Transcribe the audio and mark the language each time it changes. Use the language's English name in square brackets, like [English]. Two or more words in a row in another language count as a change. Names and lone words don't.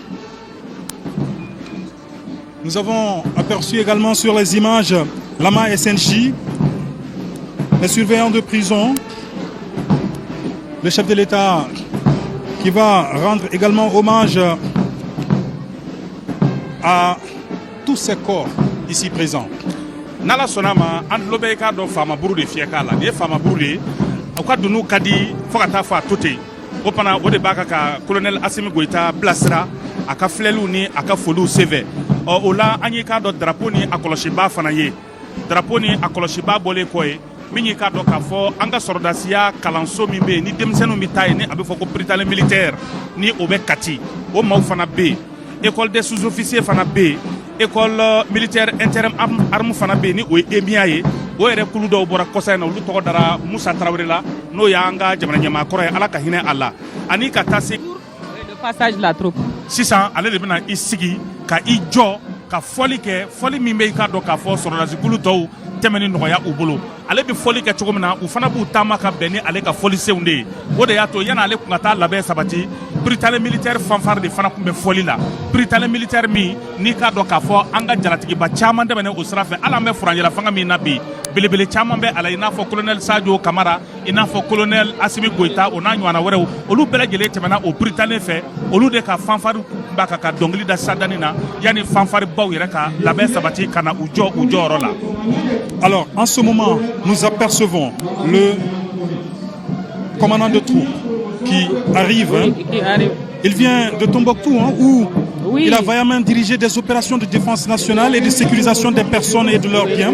[French] Nous avons aperçu également sur les images l'AMA SNJ, les surveillants de prison, le chef de l'État qui va rendre également hommage à tous ces corps ici présents. [Bambara] N'Ala sɔnna ma an tulo bɛ k'a dɔn faama buru de fiyɛ k'a la nin ye faama buru de ye u ka dunun ka di fo ka taa fɔ a to ten o fana o de b'a kan ka colonel Assimi Goïta bilasira a ka filɛliw ni a ka foliw senfɛ o la an y'i k'a dɔn drapeau ni a kɔlɔsibaa fana ye drapeau ni a kɔlɔsibaa bɔlen kɔ ye min y'i k'a dɔn k'a fɔ an ka sɔrɔdasiya kalanso min bɛ yen ni denmisɛnninw bɛ taa yen ni a bɛ fɔ ko Prytanée militaire ni o bɛ Kati o maaw fana bɛ yen [French] école des sous-officiers [Bambara] fana bɛ yen [French] école militaire inter arme [Bambara] fana bɛ yen ni o ye EMIA ye o yɛrɛ kulu dɔw bɔra kɔsa in na olu tɔgɔ dara Musa Tarawele la n'o y'an ka jamana ɲɛmaa kɔrɔ ye Ala ka hinɛ a la ani ka taa se [French] le passage de la troupe [Bambara] sisan ale de bɛna i sigi ka i jɔ ka fɔli kɛ fɔli min bɛ i k'a dɔn k'a fɔ sɔrɔdasi kulu tɔw tɛmɛni nɔgɔya u bolo ale bɛ fɔli kɛ cogo min na u fana b'u taama ka bɛn ni ale ka fɔli senw de ye o de y'a to yanni ale kun ka taa labɛn sabati Prytanée militaire fanfare de fana tun bɛ fɔli la Prytanée militaire min n'i k'a dɔn k'a fɔ an ka jalatigiba caman tɛmɛnen o sira fɛ hali an bɛ furanjɛla fanga min na bi belebele caman bɛ a la i n'a fɔ colonel Sadio Kamara i n'a fɔ colonel Assimi Goïta o n'a ɲɔgɔnna wɛrɛw olu bɛɛ lajɛlen tɛmɛna o Prytanée fɛ olu de ka fanfare b'a kan ka dɔnkili da sadani na yanni fanfare baw yɛrɛ ka labɛn sabati ka na u jɔ u jɔyɔrɔ la. [French] Alors, en ce moment, nous apercevons le commandant de troupes qui arrive. Hein. qui arrive. Il vient de Tombouctou, hein, où Oui. il a vaillamment dirigé des opérations de défense nationale et de sécurisation des personnes et de leurs biens.